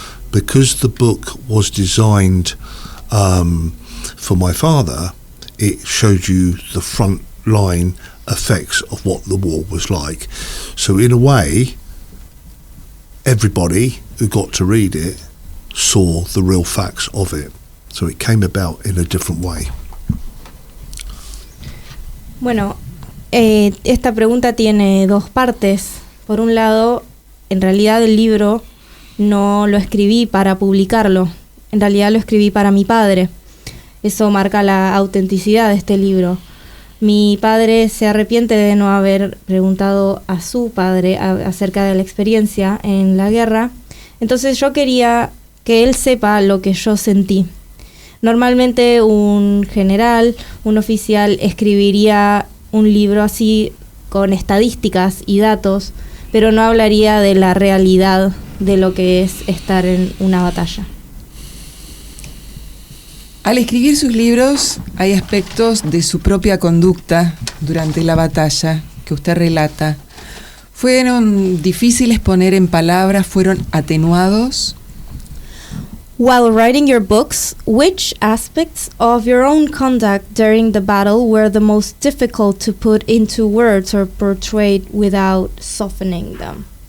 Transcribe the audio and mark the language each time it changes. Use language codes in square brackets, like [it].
[en] Because the book was designed for my father, it showed you the front line effects of what the war was like. So in a way, everybody who got to read it saw the real facts of it. So it came about in a different way. [es] Bueno, esta pregunta tiene 2 partes. Por un lado, en realidad el libro no lo escribí para publicarlo. En realidad lo escribí para mi padre. Eso marca la autenticidad de este libro. Mi padre se arrepiente de no haber preguntado a su padre acerca de la experiencia en la guerra. Entonces yo quería que él sepa lo que yo sentí. Normalmente un general, un oficial escribiría un libro así con estadísticas y datos, pero no hablaría de la realidad de lo que es estar en una batalla. Al escribir sus libros hay aspectos de su propia conducta durante la batalla que usted relata. ¿Fueron difíciles poner en palabras? ¿Fueron atenuados? [en] While writing your books, which aspects of your own conduct during the battle were the most difficult to put into words or portray without softening them?